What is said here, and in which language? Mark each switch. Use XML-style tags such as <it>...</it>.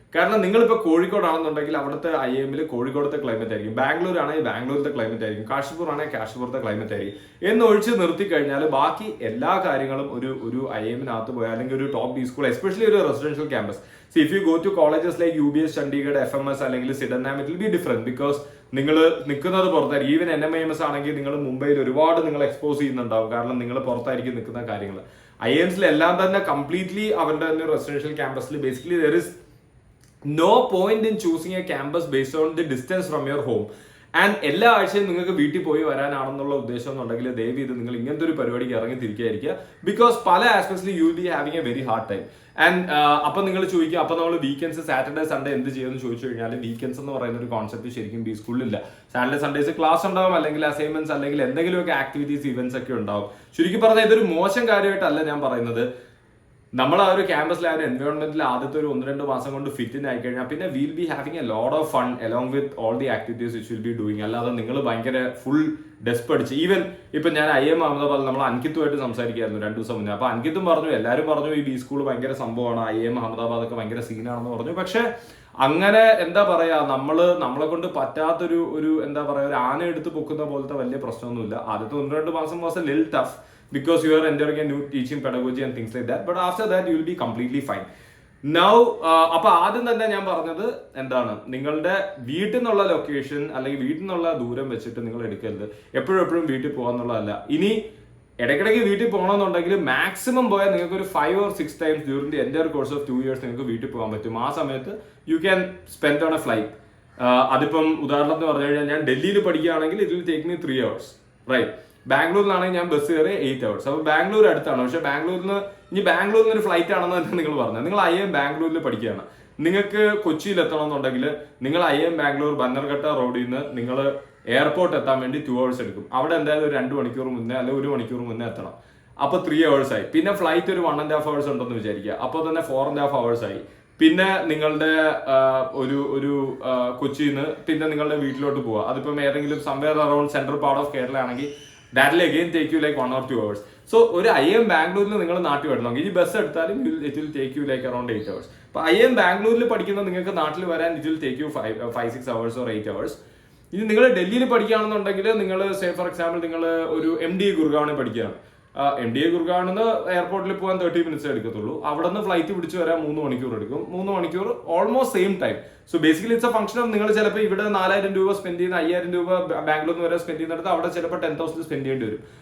<ml>കാരണം നിങ്ങളിപ്പോൾ കോഴിക്കോടാണെന്നുണ്ടെങ്കിൽ അവിടുത്തെ IIMൽ കോഴിക്കോടത്തെ ക്ലൈമറ്റ് ആയിരിക്കും, ബാംഗ്ലൂർ ആണെങ്കിൽ ബാംഗ്ലൂരിന്റെ ക്ലൈമറ്റ് ആയിരിക്കും, കാശിപ്പൂർ ആണെങ്കിൽ കാശിപ്പൂരത്തെ ക്ലൈമറ്റ് ആയിരിക്കും എന്ന് ഒഴിച്ച് നിർത്തി കഴിഞ്ഞാൽ ബാക്കി എല്ലാ കാര്യങ്ങളും ഒരു IIMനകത്ത് പോയാൽ അല്ലെങ്കിൽ ഒരു ടോപ്പ് ബി സ്കൂൾ, എസ്പെഷ്യലി ഒരു residential campus.</ml> <en>see if you go to colleges like UBS, Chandigarh, FMS അല്ലെങ്കിൽ Sydenham, it will be different because</en> <ml>നിങ്ങൾ നിൽക്കുന്നത് പുറത്തായിരിക്കും. ഈവൻ NMIMS ആണെങ്കിൽ നിങ്ങൾ മുംബൈയിൽ ഒരുപാട് നിങ്ങൾ എക്സ്പോസ് ചെയ്യുന്നുണ്ടാവും, കാരണം നിങ്ങൾ പുറത്തായിരിക്കും നിൽക്കുന്ന കാര്യങ്ങൾ. IIMസിൽ എല്ലാം തന്നെ കംപ്ലീറ്റ്ലി അവരുടെ തന്നെ റെസിഡൻഷ്യൽ ക്യാമ്പസിൽ basically</ml> <en>There is no point in choosing a campus based on the distance from your home.</en> <ml>And എല്ലാ ആഴ്ചയും നിങ്ങൾക്ക് വീട്ടിൽ പോയി വരാനാണെന്നുള്ള ഉദ്ദേശം എന്നുണ്ടെങ്കിൽ ദയവ് ചെയ്ത് നിങ്ങൾ ഇങ്ങനത്തെ ഒരു പരിപാടിക്ക് ഇറങ്ങി തിരിക്കായിരിക്കുക. ബിക്കോസ് പല ആസ്പെക്ട്സിൽ</ml> <en>You will be having a very hard time.</en> <ml>And അപ്പൊ നിങ്ങൾ ചോദിക്കുക, അപ്പൊ നമ്മൾ വീക്കെൻഡ്സ് സാറ്റർഡേ സൺഡേ എന്ത് ചെയ്യുമെന്ന് ചോദിച്ചു കഴിഞ്ഞാൽ വീക്കെൻഡ്സ് എന്ന് പറയുന്ന ഒരു കോൺസെപ്റ്റ് ശരിക്കും ബി സ്കൂളിലില്ല. സാറ്റർഡേ സൺഡേസ് ക്ലാസ് ഉണ്ടാവും, അല്ലെങ്കിൽ അസൈൻമെന്റ്സ്, അല്ലെങ്കിൽ എന്തെങ്കിലുമൊക്കെ ആക്ടിവിറ്റീസ് ഇവന്റ്സ് ഒക്കെ ഉണ്ടാവും. ചുരുക്കി പറഞ്ഞാൽ ഇതൊരു മോശം കാര്യമായിട്ടല്ല ഞാൻ പറയുന്നത്. നമ്മൾ ആ ഒരു ക്യാമ്പസിൽ ആ ഒരു എൻവയോൺമെന്റിൽ ആദ്യത്തെ ഒരു 1-2 മാസം കൊണ്ട് ഫിറ്റ് ആയി കഴിഞ്ഞാൽ പിന്നെ</ml> <en>Will be having a lot of fun along with all the activities which will be doing.</en> <ml>അല്ലാതെ നിങ്ങൾ ഭയങ്കര ഫുൾ ഡെസ്പ് അടിച്ച് ഈവൻ ഇപ്പൊ ഞാൻ IIM അഹമ്മദാബാദ് നമ്മൾ അൻകിത്തുമായിട്ട് സംസാരിക്കായിരുന്നു 2 ദിവസം മുന്നേ. അപ്പൊ അൻകിത്തും പറഞ്ഞു, എല്ലാവരും പറഞ്ഞു ഈ ബി സ്കൂൾ ഭയങ്കര സംഭവമാണ്, IIM അഹമ്മദാബാദ് ഒക്കെ ഭയങ്കര സീനാണെന്ന് പറഞ്ഞു. പക്ഷെ അങ്ങനെ എന്താ പറയാ, നമ്മളെ കൊണ്ട് പറ്റാത്തൊരു എന്താ പറയാ, ഒരു ആന എടുത്ത് പൊക്കുന്ന പോലത്തെ വലിയ പ്രശ്നമൊന്നുമില്ല. ആദ്യത്തെ 1-2 മാസം</ml> <en>Was a little tough because you are entering a new teaching pedagogy and things like that, but after that you will be completely fine.</en> <ml>Now അപ്പൊ ആദ്യം തന്നെ ഞാൻ പറഞ്ഞത് എന്താണ്, നിങ്ങളുടെ വീട്ടിൽ നിന്നുള്ള ലൊക്കേഷൻ അല്ലെങ്കിൽ വീട്ടിൽ നിന്നുള്ള ദൂരം വെച്ചിട്ട് നിങ്ങൾ എടുക്കരുത്. എപ്പോഴും വീട്ടിൽ പോകാന്നുള്ളതല്ല. ഇനി ഇടയ്ക്കിടയ്ക്ക് വീട്ടിൽ പോകണമെന്നുണ്ടെങ്കിൽ മാക്സിമം പോയാൽ നിങ്ങൾക്ക് ഒരു</ml> <en>5 or 6 times during the entire course of 2 years</en> <ml>നിങ്ങൾക്ക് വീട്ടിൽ പോകാൻ പറ്റും.</ml> <en>ആ സമയത്ത് you can spend on a flight.</en> <ml>അതിപ്പം ഉദാഹരണത്തിന് പറഞ്ഞു കഴിഞ്ഞാൽ ഞാൻ ഡൽഹിയിൽ പഠിക്കുകയാണെങ്കിൽ</ml> <en>It will take me 3 hours, right.</en> <ml>ബാംഗ്ലൂരിലാണെങ്കിൽ ഞാൻ ബസ് കയറി 8 hours. അപ്പോൾ ബാംഗ്ലൂർ അടുത്താണ്. പക്ഷേ ബാംഗ്ലൂരിൽ നിന്ന് ഒരു ഫ്ലൈറ്റ് ആണെന്ന് തന്നെ നിങ്ങൾ പറഞ്ഞത്. നിങ്ങൾ IIM ബാംഗ്ലൂരിൽ പഠിക്കുകയാണ്. നിങ്ങൾക്ക് കൊച്ചിയിൽ എത്തണമെന്നുണ്ടെങ്കിൽ നിങ്ങൾ IIM ബാംഗ്ലൂർ ബന്നർഘട്ട റോഡിൽ നിന്ന് നിങ്ങൾ എയർപോർട്ട് എത്താൻ വേണ്ടി 2 hours എടുക്കും. അവിടെ എന്തായാലും ഒരു 2 മണിക്കൂർ മുന്നേ അല്ലെങ്കിൽ 1 മണിക്കൂർ മുന്നേ എത്തണം. അപ്പോൾ 3 hours ആയി. പിന്നെ ഫ്ലൈറ്റ് ഒരു 1.5 hours ഉണ്ടെന്ന് വിചാരിക്കുക. അപ്പോൾ തന്നെ 4.5 hours ആയി. പിന്നെ നിങ്ങളുടെ ഒരു കൊച്ചിയിൽ നിന്ന് പിന്നെ നിങ്ങളുടെ വീട്ടിലോട്ട് പോവുക. അതിപ്പം ഏതെങ്കിലും</ml> <en>Somewhere around central part of Kerala ആണെങ്കിൽ that will again take you like 1 or 2 hours.</en> <ml>So ഒരു IIM ബാംഗ്ലൂരിൽ നിങ്ങൾ നാട്ടിൽ വരണമെങ്കിൽ ഈ ബസ് എടുത്താലും</ml> <en>it will take you like around 8 hours.</en> <ml>അപ്പൊ IIM ബാംഗ്ലൂരിൽ പഠിക്കുന്ന നിങ്ങൾക്ക് നാട്ടിൽ വരാൻ</ml> <en>it will take you 5-6 hours or 8 hours.</en> <ml>ഇനി നിങ്ങൾ ഡൽഹിയിൽ പഠിക്കുകയാണെന്നുണ്ടെങ്കിൽ നിങ്ങൾ</ml> <en>say for example</en> <ml>നിങ്ങൾ ഒരു MDA ഗുർഗാവിന് പഠിക്കുകയാണ്. MDA ഗുർഗാവിൽ നിന്ന് എയർപോർട്ടിൽ പോകാൻ 30 minutes എടുക്കത്തുള്ളൂ. അവിടെ നിന്ന് ഫ്ലൈറ്റ് പിടിച്ച് വരാൻ 3 മണിക്കൂർ എടുക്കും. 3 മണിക്കൂർ</ml> <en>Almost same time. So basically it's a function of</en> <ml>നിങ്ങൾ ചിലപ്പോൾ ഇവിടെ 4,000 രൂപ സ്പെൻഡ് ചെയ്യുന്ന 5,000 രൂപ ബാംഗ്ലൂരിൽ നിന്ന് വരെ സ്പെൻഡ് ചെയ്യുന്നിടത്ത് അവിടെ ചിലപ്പോൾ 10,000 സ്പെൻഡ് ചെയ്യേണ്ടി വരും.</ml>